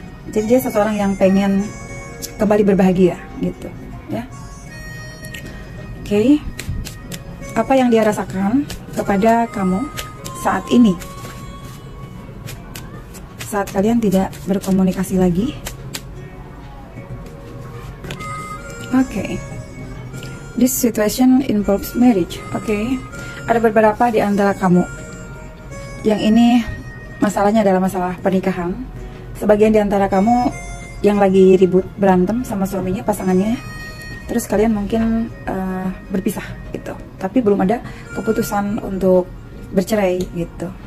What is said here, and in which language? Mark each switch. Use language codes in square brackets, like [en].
[id] Jadi dia seseorang yang pengen kembali berbahagia gitu ya. Oke. Apa yang dia rasakan kepada kamu saat ini, saat kalian tidak berkomunikasi lagi? Oke. [en] This situation involves marriage. [id] Oke. Ada beberapa di antara kamu yang ini masalahnya adalah masalah pernikahan. Sebagian di antara kamu yang lagi ribut berantem sama suaminya, pasangannya, terus kalian mungkin berpisah gitu, tapi belum ada keputusan untuk bercerai gitu.